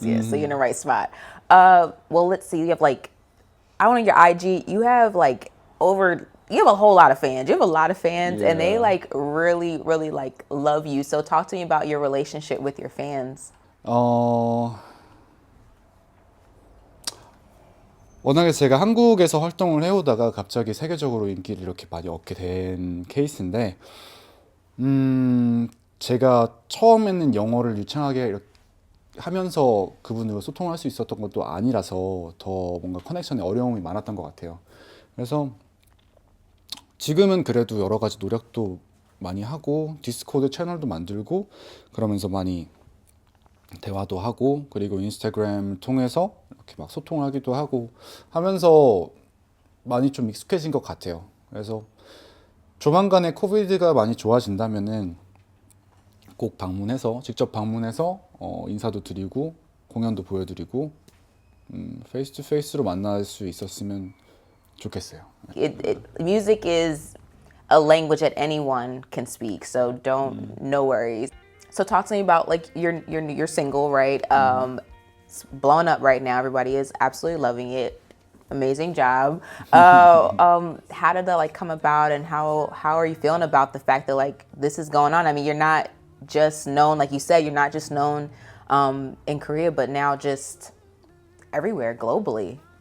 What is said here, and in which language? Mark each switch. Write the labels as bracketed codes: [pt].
[en] Yeah, so you're in the right spot. Well, let's see. You have like, I went on your IG. You have like you have a whole lot of fans. You have a lot of fans, and they like really, really like love you. So talk to me about your relationship with your fans. [ko] 워낙에 제가 한국에서 활동을 해오다가 갑자기 세계적으로 인기를 이렇게 많이 얻게 된 케이스인데 제가 처음에는 영어를 유창하게 이렇게 하면서 그분들과 소통할 수 있었던 것도 아니라서 더 뭔가 커넥션에 어려움이 많았던 것 같아요. 그래서 지금은 그래도 여러 가지 노력도 많이 하고 디스코드 채널도 만들고 그러면서 많이 대화도 하고 그리고 인스타그램을 통해서 이렇게 막 소통하기도 하고 하면서 많이 좀 익숙해진 것 같아요. 그래서 조만간에 코비드가 많이 좋아진다면은 꼭 직접 방문해서 인사도 드리고 공연도 보여드리고 페이스 투 페이스로 만날 수 있었으면 좋겠어요. [en] Music is a language that anyone can speak, so no worries. So talk to me about like your single, right? It's blowing up right now. Everybody is absolutely loving it. Amazing job. How did that like come about, and how are you feeling about the fact that like this is going on? I mean, you're not just known, like you said, you're not just known in Korea, but now just everywhere globally.